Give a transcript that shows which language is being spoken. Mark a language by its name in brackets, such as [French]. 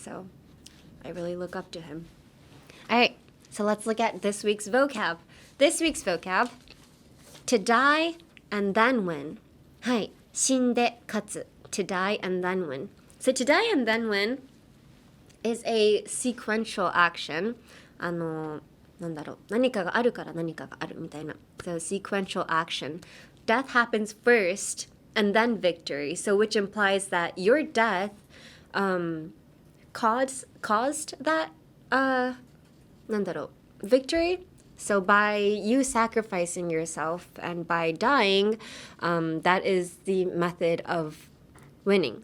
[English] So I really look up to him. All right, so let's look at this week's vocab. This week's vocab, to die and then win. [Japanese] はい、死んで勝つ [English] to die and then win. So to die and then win is a sequential action. [Japanese] なんだろう、何かがあるから何かがあるみたいな。 [English] So sequential action. Death happens first and then victory. So which implies that your death caused that [Japanese] なんだろう、 [English] victory. So by you sacrificing yourself and by dying, that is the method of winning.